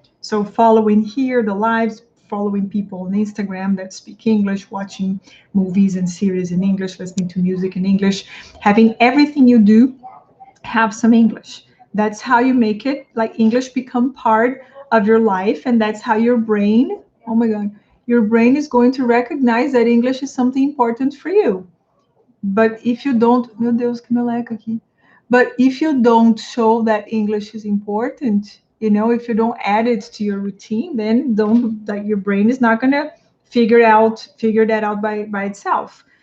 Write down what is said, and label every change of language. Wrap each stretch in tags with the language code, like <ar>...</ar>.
<en>So following here the lives, following people on Instagram that speak English, watching movies and series in English, listening to music in English, having everything you do have some English. That's how you make it like English become part of your life, and that's how your brain, oh my God, your brain is going to recognize that English is something important for you. But if you don't,</en> <pt>meu Deus, que meleca aqui.</pt> <en>But if you don't show that English is important, if you don't add it to your routine, then your brain is not gonna figure that out by itself.</en>